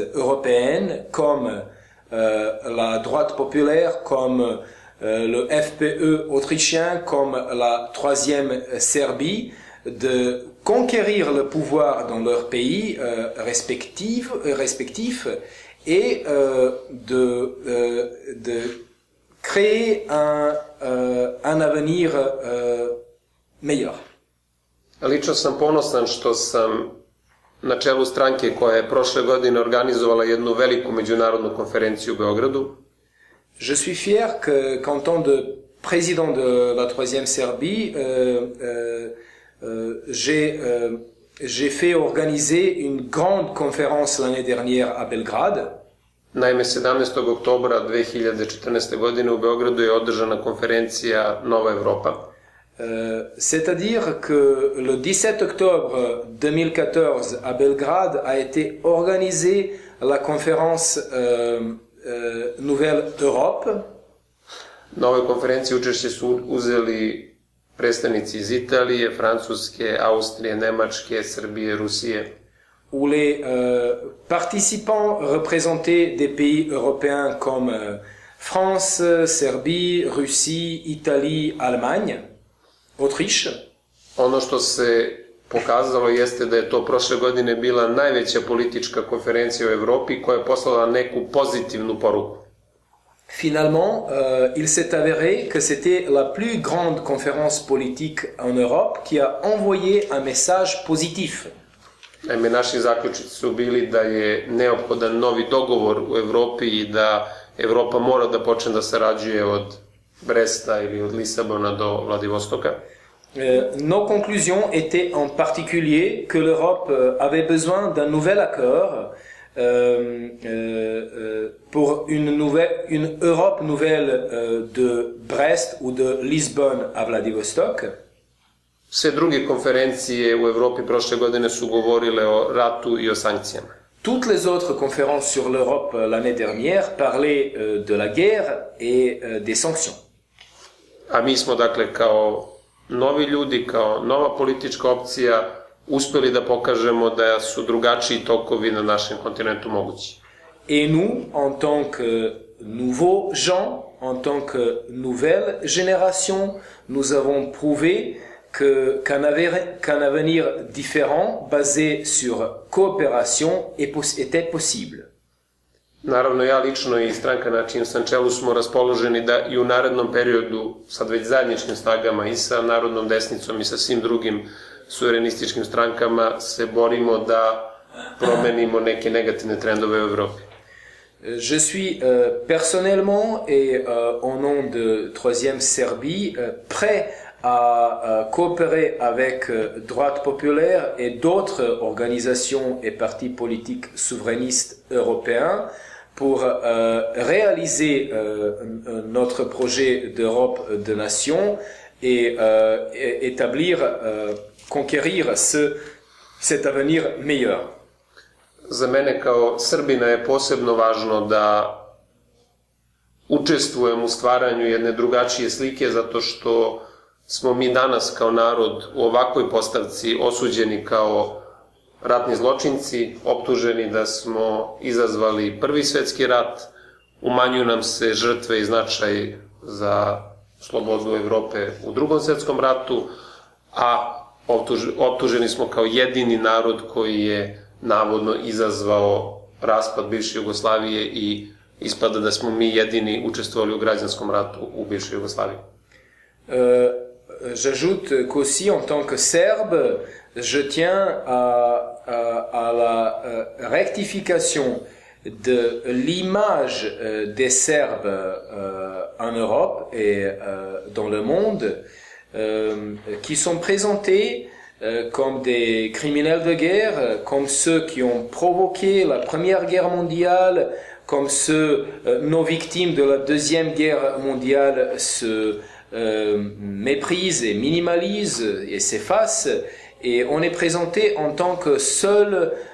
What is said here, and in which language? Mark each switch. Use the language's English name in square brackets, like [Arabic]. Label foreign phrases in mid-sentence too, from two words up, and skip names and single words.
[French] européennes comme la droite populaire, comme le FPE autrichien, comme la troisième Serbie, de conquérir le pouvoir dans leurs pays respectifs et de créer un avenir meilleure. [Serbian] Lično sam ponosan što sam na čelu stranke koja je prošle godine organizovala jednu veliku međunarodnu konferenciju u Beogradu. [French] Je suis fier qu'en tant de président de la 3e Serbie, j'ai fait organiser une grande conférence l'année dernière à Belgrade. [Serbian] Naime, 17. oktobra 2014. godine u Beogradu je održana konferencija Nova Evropa. [French] C'est-à-dire que le 17 octobre 2014 à Belgrade a été organisée la conférence Nouvelle Europe. [Serbian] Na ovoj konferenciji učešće su uzeli predstavnici iz Italije, Francuske, Austrije, Nemačke, Srbije, Rusije. [French] Où les participants représentaient des pays européens comme France, Serbie, Russie, Italie, Allemagne, Autriche. [Serbian] Ono što se pokazalo jeste da je to prošle godine bila najveća politička konferencija u Evropi koja je poslala neku pozitivnu poruku. [French] Finalement, il s'est avéré que c'était la plus grande conférence politique en Europe qui a envoyé un message positif. [Serbian] Naime, naši zaključici su bili da je neophodan novi dogovor u Evropi i da Evropa mora da počne da sarađuje od Bresta ili od Lisabona do Vladivostoka. [French] Nos conclusions étaient en particulier que l'Europe avait besoin d'un nouvel accord pour une Europe nouvelle de Brest ou de Lisbonne à Vladivostok. [Serbian] Sve druge konferencije u Evropi prošle godine su govorile o ratu i o sankcijama. [French] Toutes les autres conférences sur l'Europe l'année dernière parlaient de la guerre et des sanctions. [Serbian] A mi smo, dakle, kao novi ljudi, kao nova politička opcija, uspeli da pokažemo da su drugačiji tokovi na našem kontinentu mogući. [French] Et nous, en tant que nouveaux gens, en tant que nouvelle génération, nous avons prouvé qu'un avenir différent, basé sur coopération, était possible. [Serbian] Naravno, ja lično i stranka na čijem sam čelu smo raspoloženi da i u narednom periodu, sad već zajedničkim snagama i sa Narodnom desnicom i sa svim drugim suverenističkim strankama se borimo da promenimo neke negativne trendove u Evropi. [French] Je suis personnellement et au nom de 3e Serbie prêt à coopérer avec Droite populaire et d'autres organisations et partis politiques souverainistes européens pour réaliser notre projet d'Europe de nation et établir, conquérir cet avenir meilleur. [Serbian] Za mene kao Srbina je posebno važno da učestvujem u stvaranju jedne drugačije slike, zato što smo mi danas kao narod u ovakvoj postavci osuđeni kao ratni zločinci, optuženi da smo izazvali Prvi svetski rat, umanjuju nam se žrtve i značaj za slobodu Evrope u Drugom svetskom ratu, a optuženi smo kao jedini narod koji je navodno izazvao raspad bivše Jugoslavije i ispada da smo mi jedini učestvovali u građanskom ratu u bivšoj Jugoslaviji. [French] J'ajoute qu'aussi en tant que Serbe, je tiens à la rectification de l'image des Serbes en Europe et dans le monde qui sont présentés comme des criminels de guerre, comme ceux qui ont provoqué la Première Guerre mondiale, comme ceux, nos victimes de la Deuxième Guerre mondiale se méprisent et minimalisent et s'effacent, et on est présenté en tant que seul,